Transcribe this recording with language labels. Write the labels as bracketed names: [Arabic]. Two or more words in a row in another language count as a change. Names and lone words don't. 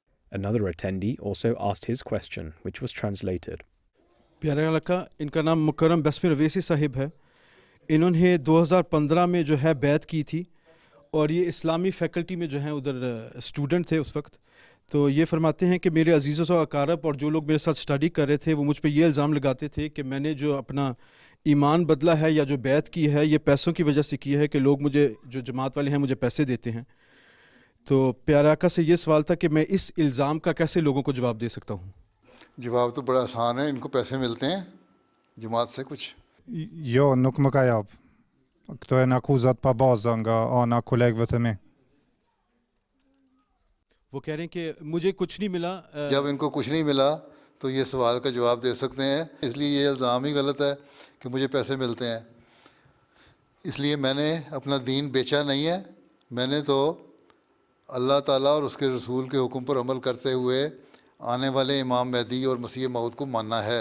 [English] Another attendee also asked his question, which was translated. [Urdu] پیارے لڑکا ان کا نام مکرم بسم رویسی صاحب ہے. انہوں نے 2015 میں جو ہے بیعت کی تھی اور یہ اسلامی فیکلٹی میں جو ہیں ادھر اسٹوڈنٹ تھے اس وقت. تو یہ فرماتے ہیں کہ میرے عزیزوں و اقارب اور جو لوگ میرے ساتھ اسٹڈی کر رہے تھے وہ مجھ پہ یہ الزام لگاتے تھے کہ میں نے جو اپنا ایمان بدلا ہے یا جو بیعت کی ہے یہ پیسوں کی وجہ سے کی ہے کہ لوگ مجھے جو جماعت والے ہیں مجھے پیسے دیتے ہیں. تو پیارے آقا سے یہ سوال تھا کہ میں اس الزام کا کیسے لوگوں کو جواب دے سکتا ہوں؟ جواب تو بڑا آسان ہے. ان کو پیسے ملتے ہیں جماعت سے کچھ. [Albanian] Joo, nuk më ka jap. Këto janë akuzat pa baza nga ana kolegëve të mi. [Urdu] وہ کہہ رہے ہیں کہ مجھے کچھ نہیں ملا. جب ان کو کچھ نہیں ملا تو یہ سوال کا جواب دے سکتے ہیں. اس لیے یہ الزام ہی غلط ہے کہ مجھے پیسے ملتے ہیں. اس لیے میں نے اپنا دین بیچا نہیں ہے. میں نے تو اللہ تعالیٰ اور اس کے رسول کے حکم پر عمل کرتے ہوئے آنے والے امام مہدی اور مسیح موعود کو ماننا ہے.